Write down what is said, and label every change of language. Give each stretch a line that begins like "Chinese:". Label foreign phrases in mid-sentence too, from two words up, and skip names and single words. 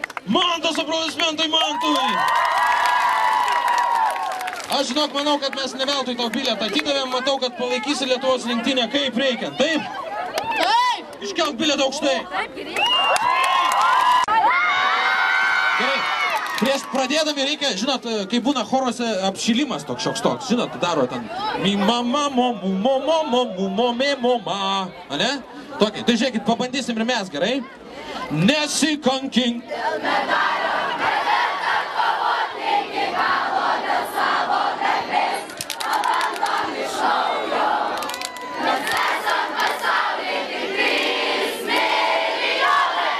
Lithuanian: Mantas, aplodismentai Mantui. Aš žinok, manau, kad mes ne veltui tau bilietą atidavėm, matau, kad palaikysi Lietuvos rinktinę kaip reikiant, taip? Taip. Iškelk bilietą aukštai. Gerai, prieš pradėdami reikia, žinot, kai būna choruose apšilimas toks šioks toks, žinot, daro ten mi mama mo mu mo mo mo mu mo me mo ma, ane? Tokį, tai žiūrėkit, pabandysim ir mes, gerai? Nesikankink. Dėl medalio neverta kovot iki galo, dėl savo garbės pabandom iš naujo. Mes esam pasauly tik 3 milijonai.